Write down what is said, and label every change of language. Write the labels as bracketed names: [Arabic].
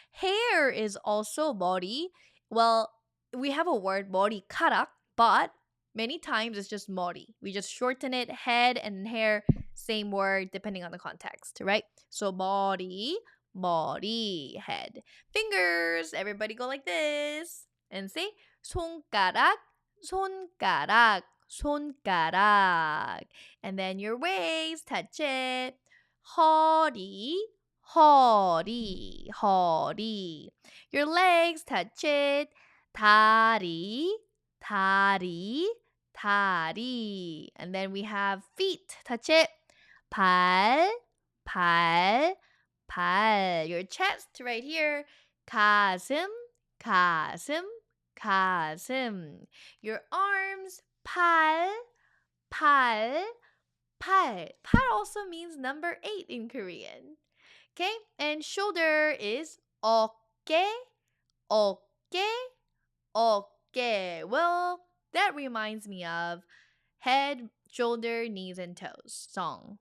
[English] Hair is also 머리. Well, we have a word 머리카락, but many times it's just 머리. We just shorten it. Head and hair, same word depending on the context, right? So 머리. 머리, head. Fingers, everybody go like this. And say 손가락, 손가락, 손가락. And then your waist, touch it. [Korean] 허리, 허리, 허리. [English] Your legs, touch it. 다리, 다리, 다리. And then we have feet, touch it. [Korean] 발, 발, 발. [English] Your chest right here. [Korean] 가슴, 가슴, 가슴. [English] Your arms. [Korean] 팔, 팔, 팔. [English] 팔 also means number 8 in Korean. Okay? And shoulder is 어깨, 어깨, 어깨. Well, that reminds me of head, shoulder, knees, and toes song.